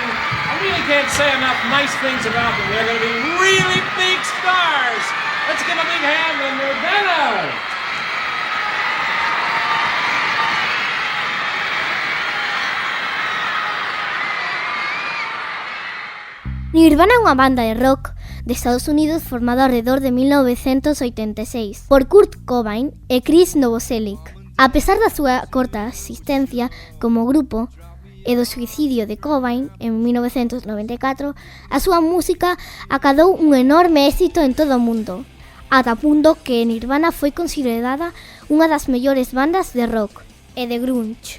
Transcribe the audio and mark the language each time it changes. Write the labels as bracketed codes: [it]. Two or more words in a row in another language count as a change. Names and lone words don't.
[en] I really can't say enough nice things about them. They're going to be really big stars. Let's give a big hand to Nirvana. [gl] Nirvana é unha banda de rock de Estados Unidos formada alrededor de 1986 por Kurt Cobain e Chris Novoselic. A pesar da súa corta existencia como grupo e do suicidio de Cobain en 1994, a súa música acadou un enorme éxito en todo o mundo, ata punto que Nirvana foi considerada unha das mellores bandas de rock e de grunge.